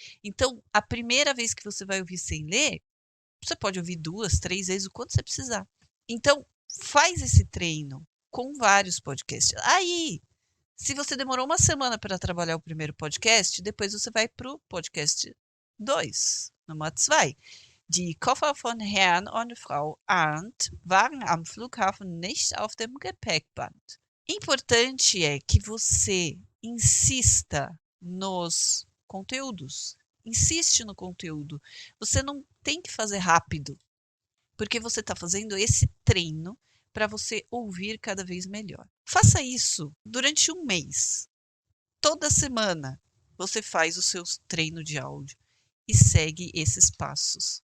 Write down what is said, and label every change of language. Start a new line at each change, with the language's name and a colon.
Portuguese: Então, a primeira vez que você vai ouvir sem ler, você pode ouvir 2, 3 vezes, o quanto você precisar. Então, faz esse treino com vários podcasts. Aí, se você demorou uma semana para trabalhar o primeiro podcast, depois você vai para o podcast 2, Nummer 2.
German: Die Koffer von Herrn und Frau Arndt waren am Flughafen nicht auf dem Gepäckband.
Portuguese: Importante é que você insista nos conteúdos. Insiste no conteúdo. Você não tem que fazer rápido, porque você está fazendo esse treino para você ouvir cada vez melhor. Faça isso durante um mês. Toda semana você faz o seu treino de áudio e segue esses passos.